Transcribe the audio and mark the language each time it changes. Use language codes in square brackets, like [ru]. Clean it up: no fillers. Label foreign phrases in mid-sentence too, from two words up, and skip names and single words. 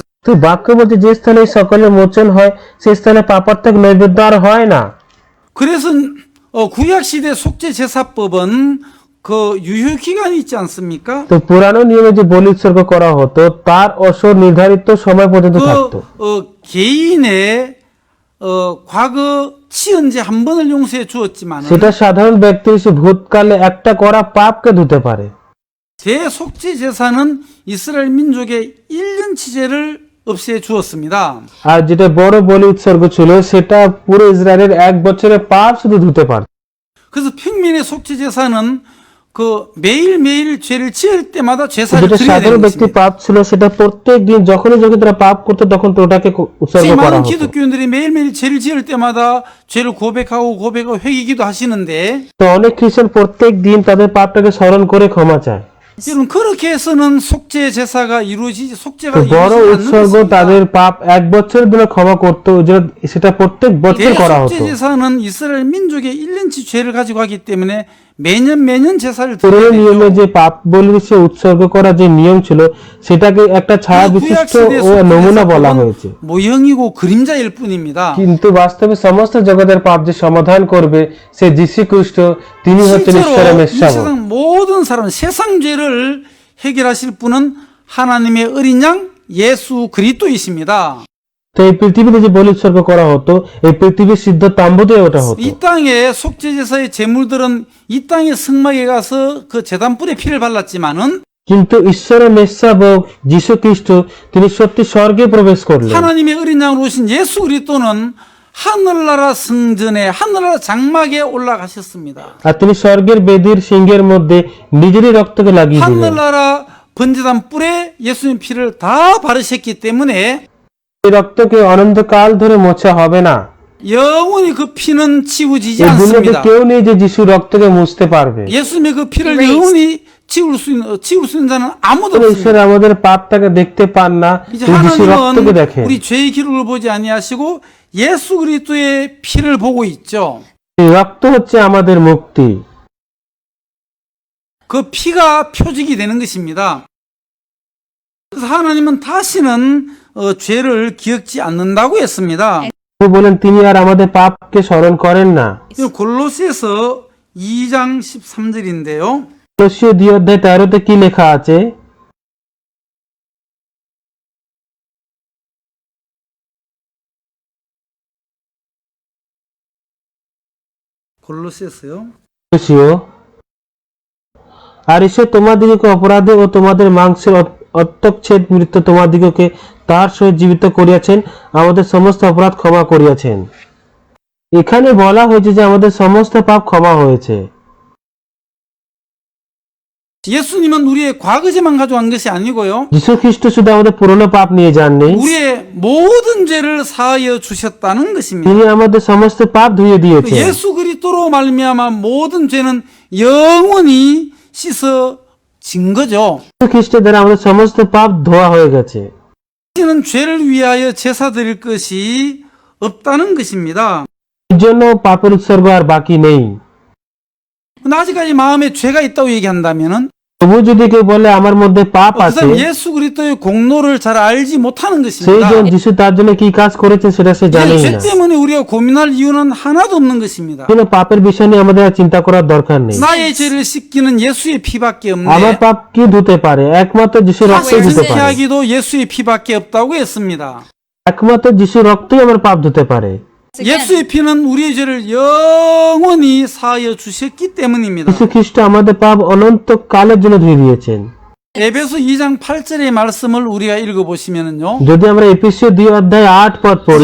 [bn] তো বাক্য বলছে যে স্থলে এই সকলে মোচন হয় সে স্থলে পাপার্থক নৈবেদ্য আর হয় না। [ko] 그래서 구약 시대 속죄 제사법은 그 유효 기간이 있지 않습니까? [bn] তো পুরানো নিয়মে যে বলি উৎসর্গ করা হতো তার অবসর নির্ধারিত সময় পর্যন্ত থাকতো। [ko] 그 개인의 과거 지은 죄 한 번을 용서해 주었지만 [bn] সেটা সাধারণ ব্যক্তি এসে ভূতকালে একটা করা পাপকে ধুতে পারে। [ko] 제 속죄 제사는 이스라엘 민족의 1년치 죄를 없애 주었습니다. [bn] আর যেটা বড় বলি উৎসর্গ ছিল সেটা পুরো ইসরায়েলের এক বছরের পাপ শুধু ধুতে পারত। [ko] 그래서 평민의 속죄 제사는 그 매일매일 죄를 지을 때마다 제사를 [bn] যেটা [ko] 드려야 [bn] সাধারণ [ko] 되는 [bn] ব্যক্তি [ko] 것입니다. [bn] পাপ ছিল সেটা প্রত্যেক দিন যখনই তারা পাপ করতো তখন তো ওটাকে উৎসর্গ [ko] 지금 [bn] করা [ko] 많은 [bn] হতো। [ko] 기독교인들이 매일매일 죄를 지을 때마다 죄를 고백하고 회개기도 하시는데 [bn] তো অনেক খ্রিস্টান প্রত্যেক দিন তাদের পাপটাকে স্মরণ করে ক্ষমা চায়। [ko] 여러분 그렇게 해서는 속죄 제사가 이루어지지 속죄가 [bn] তো বড় [ko] 이루어지지 않는 [bn] উৎসর্গ [ko] 것입니다. [bn] তাদের পাপ এক বছরের জন্য ক্ষমা করতো, সেটা প্রত্যেক বছর করা [ko] 대속죄 [bn] হতো। [ko] 제사는 이스라엘 민족의 1년치 죄를 가지고 하기 때문에 매년 제사를 [bn] পুরনো [ko] 드려야 [bn] নিয়মে [ko] 되죠. [bn] যে পাপ বলি সে উৎসর্গ করা যে নিয়ম ছিল সেটাকে একটা ছায়া [ko] 그 [bn] বিশিষ্ট [ko] 구약시대의 [bn] ও নমুনা বলা [ko] 속죄 [bn] হয়েছে। [ko] 제사법은 모형이고 그림자일 뿐입니다. [bn] কিন্তু বাস্তবে সমস্ত জগতের পাপ যে সমাধান করবে সে যীশু খ্রিস্ট, তিনি হচ্ছেন ঈশ্বরের [ko] 실제로 이 [bn] মেশিয়া। [ko] 세상 모든 사람 세상 죄를 해결하실 분은 하나님의 어린 양 예수 그리스도이십니다. [bn] তো এই পৃথিবীতে যে বলি উৎসর্গ করা হতো এই পৃথিবীর সিদ্ধ তাম্বুতে ওটা হতো। [ko] 이 땅에 속죄 제사의 제물들은 이 땅의 성막에 가서 그 제단불에 피를 발랐지만은 [bn] কিন্তু ঈশ্বরের মেশাবক যীশু খ্রিস্ট তিনি সত্যি স্বর্গে প্রবেশ করলেন। [ko] 하나님의 어린 양으로 오신 예수 그리스도는 하늘나라 성전에 하늘나라 장막에 올라가셨습니다. [bn] আর তিনি স্বর্গের বেদির সিংহের মধ্যে নিজেরই রক্তকে লাগিয়ে দিলেন। [ko] 하늘나라 번제단 뿔에 예수님 피를 다 바르셨기 때문에 [bn] এই রক্তকে অনন্তকাল ধরে মোছা হবে না। [ko] 영원히 그 피는 지워지지 [bn] এই দুনিয়াতে [ko] 않습니다. [bn] কেউ নেই যে যিশু রক্তকে মুছতে পারবে। [ko] 예수님의 그 피를 [en] Erased. [ko] 영원히 지울 수 있는 자는 아무도 [bn] ঈশ্বর [ko] 없습니다. [bn] আমাদের পাপটাকে দেখতে পান না, [ko] 이제 [bn] তিনি যিশু রক্তকে [ko] 하나님은 [bn] দেখেন। [ko] 우리 죄의 기록을 보지 아니하시고 예수 그리스도의 피를 보고 있죠. [bn] এই রক্ত হচ্ছে আমাদের মুক্তি। [ko] 그 피가 표적이 되는 것입니다. 그래서 하나님은 다시는 죄를 기억지 않는다고 했습니다. [bn] প্রভু বলেন তিনি আর আমাদের পাপকে স্মরণ করেন না। [ko] 이 골로새서 2장 13절인데요. [bn] কলসীয় 2:13 কি লেখা আছে? [ko] 골로새서요. [bn] কলসীয়, আর ঈশ্বর তোমাদিগকে অপরাধে ও তোমাদের মাংসের অত্যচ্ছেদ মৃত্যু তোমাদিগকে তার সহিত জীবিত করিয়াছেন, আমাদের সমস্ত অপরাধ ক্ষমা করিয়াছেন। এখানে বলা হয়েছে যে আমাদের সমস্ত পাপ ক্ষমা হয়েছে। [ko] 예수님은 우리의 과거죄만 가져간 것이 아니고요. [bn] যীশু খ্রিস্ট শুধু আমাদের পুরনো পাপ নিয়ে যাননি, [ko] 우리의 모든 죄를 사하여 주셨다는 것입니다. [bn] তিনি আমাদের সমস্ত পাপ ধুয়ে [ko] 그 [bn] দিয়েছেন। [ko] 예수 그리스도로 말미암아 모든 죄는 영원히 씻어진 거죠. [bn] যীশু খ্রিস্টের দ্বারা আমাদের সমস্ত পাপ ধোয়া হয়ে গেছে। [ko] 이제는 죄를 위하여 제사 드릴 것이 없다는 것입니다. [bn] এর জন্য পাপের উৎসর্গ আর বাকি নেই। [ko] 근데 아직까지 마음에 죄가 있다고 얘기한다면은 [bn] তবু যদি কেউ বলে আমার মধ্যে পাপ [ko] 그 [bn] আছে, [ko] 사람 예수 그리스도의 공로를 잘 알지 못하는 [bn] সেই [ko] 것입니다. [bn] জন যিশু তার জন্য কি কাজ করেছে সেটা সে জানেই [ko] 죄 [bn] না। [ko] 때문에 우리가 고민할 이유는 하나도 없는 것입니다. [bn] কোনো পাপের বিষয় নিয়ে আমাদের আর চিন্তা করার দরকার নেই। [ko] 나의 죄를 씻기는 예수의 피밖에 [bn] আমার [ko] 없네. [bn] পাপ কি ধুতে পারে? একমাত্র যিশুর রক্তই ধুতে পারে। [ko] 사실하기도 예수의 피밖에 없다고 했습니다. [bn] একমাত্র যিশুর রক্তই আমার পাপ ধুতে পারে। [en] Again, [ko] 예수의 피는 우리의 죄를 영원히 사하여 주셨기 때문입니다. [bn] যিশু খ্রিস্ট আমাদের পাপ অনন্ত কালের জন্য ধুয়ে দিয়েছেন। [ko] 에베소 2장 8절의 말씀을 우리가 읽어보시면은요. [bn] যদি আমরা এফেসীয় 2:8 পড়ি,